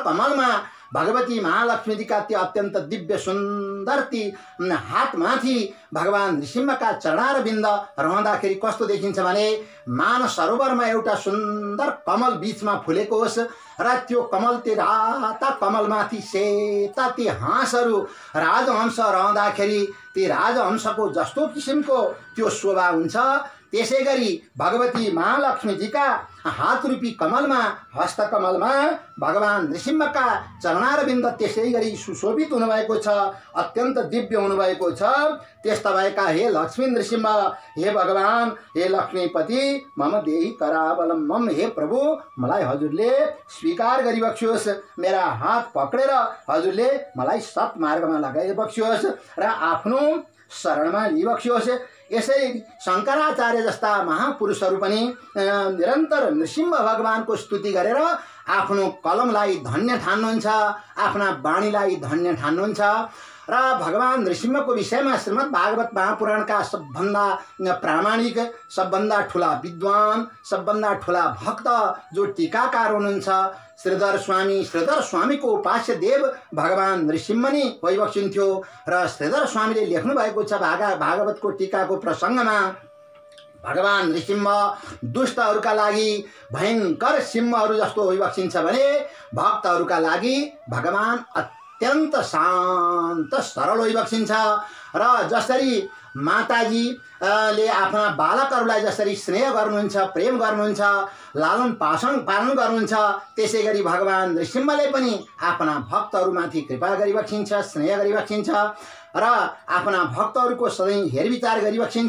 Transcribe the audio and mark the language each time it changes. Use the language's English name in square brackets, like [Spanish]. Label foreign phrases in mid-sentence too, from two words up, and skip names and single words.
[Nepali] कमलमा भगवती महालक्ष्मीजीका ती अत्यन्त दिव्य सुन्दर ती हातमाथि भगवान नृसिंहका चरणारविन्द रहँदाखेरि कस्तो देखिन्छ भने मानस सरोवरमा एउटा सुन्दर कमल बीचमा फुलेको होस् र त्यो कमल ती राता कमलमाथि सेता ती हाँसहरू राजहंस रहँदाखेरि ती राजहंसको जस्तो किसिमको त्यो शोभा हुन्छ। त्यसै गरी भगवती महालक्ष्मीजीका हात रूपी कमलमा, हस्तकमलमा भगवान नृसिंहका चरणारविन्द त्यसै गरी सुशोभित हुनुभएको छ, अत्यन्त दिव्य हुनुभएको छ। त्यस्ता भएका हे लक्ष्मी नृसिंह, हे भगवान, हे लक्ष्मीपति [Sanskrit] मम देहि करावलम्बम। [Nepali] हे प्रभु, मलाई हजुरले स्वीकार गरिबक्सियोस्, मेरा हात पक्रेर हजुरले मलाई सत्मार्गमा लगाइबक्सियोस् र आफ्नो शरणमा लिइबक्सियोस्। यसै शङ्कराचार्य जस्ता महापुरुषहरू पनि निरन्तर नृसिंह भगवानको स्तुति गरेर आफ्नो कलमलाई धन्य ठान्नुहुन्छ, आफ्ना वाणीलाई धन्य ठान्नुहुन्छ र भगवान नृसिंहको विषयमा श्रीमद् भागवत महापुराणका सबभन्दा प्रामाणिक, सबभन्दा ठुला विद्वान, सबभन्दा ठुला भक्त जो टीकाकार हुनुहुन्छ श्रीधर स्वामीको उपास्य देव भगवान नृसिंह नै भइबक्सिन्थ्यो र श्रीधर स्वामीले लेख्नु भएको छ भागवतको टीकाको प्रसङ्गमा भगवान नृसिंह दुष्टहरूका लागि भयङ्कर सिंहहरू जस्तो भइबक्सिन्छ भने भक्तहरूका लागि भगवान अत्यन्त शान्त सरल भइबक्सिन्छ र जसरी माताजीले आफ्ना बालकहरूलाई जसरी स्नेह गर्नुहुन्छ, प्रेम गर्नुहुन्छ, लालन पालन गर्नुहुन्छ, त्यसै गरी भगवान नृसिंहले पनि आफ्ना भक्तहरूमाथि कृपा गरिबक्सिन्छ, स्नेह गरिबक्सिन्छ र आफ्ना भक्तहरूको सधैँ हेरविचार गरिबक्सिन्छ।